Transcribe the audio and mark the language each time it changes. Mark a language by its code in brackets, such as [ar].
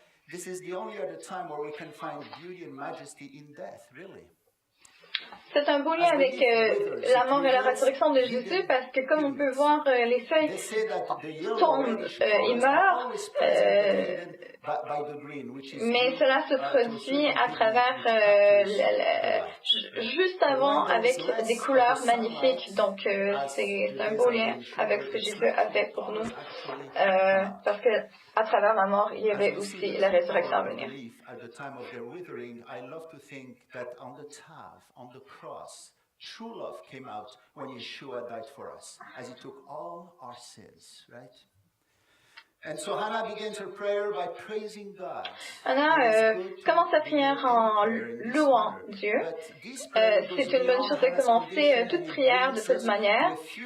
[en] This is the only other time where we can find beauty and majesty in death, really. [fr] C'est un beau lien avec la mort et la résurrection de Jésus parce que comme on peut voir les feuilles tombent et meurent, mais cela se produit à travers juste avant avec des couleurs magnifiques. Donc c'est un beau lien avec ce que Jésus a fait pour nous parce que à travers la mort il y avait aussi la résurrection à venir. [en] At the time of their withering, I love to think that on the Tav, on the cross, true love came out when Yeshua died for us, as he took all our sins, right? And so Hannah begins her prayer by praising God. [fr] Anna commence sa prière en louant Dieu. C'est une bonne chose de commencer toute prière de cette manière.